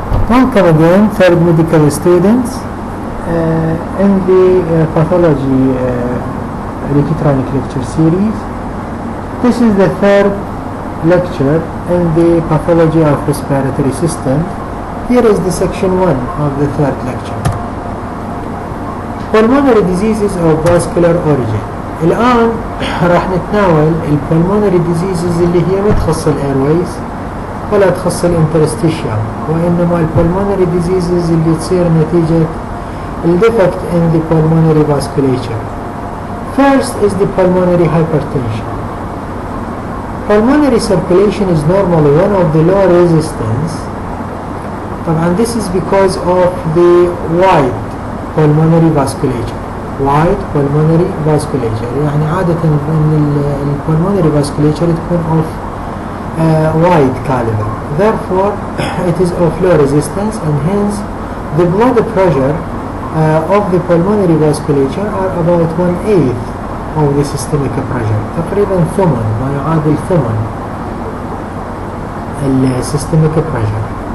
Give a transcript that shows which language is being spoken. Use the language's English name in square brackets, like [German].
[English] Welcome again, third medical students, in the pathology electronic lecture series. This is the third lecture in the pathology of respiratory system. Here is the section 1 of the third lecture. Pulmonary diseases of vascular origin. [Arabic] الآن راح نتناول البلمونري diseases اللي هي ما تخص الايرويز ولا تخص الانترستيشيال، وإنما البلمونري diseases اللي تصير نتيجة الديفكت [English] in the pulmonary vasculature. First is the pulmonary hypertension. Pulmonary circulation is normally one of the low resistance. [Arabic] طبعا [English] this is because of the wide pulmonary vasculature. wide pulmonary vasculature [Arabic] يعني عادة [English] pulmonary vasculature تكون of wide caliber. Therefore, it is of low resistance, and hence the blood pressure of the pulmonary vasculature are about 1/8 of the systemic pressure. [Arabic] تقريبا ثمن ما يعادل ثمن systemic pressure.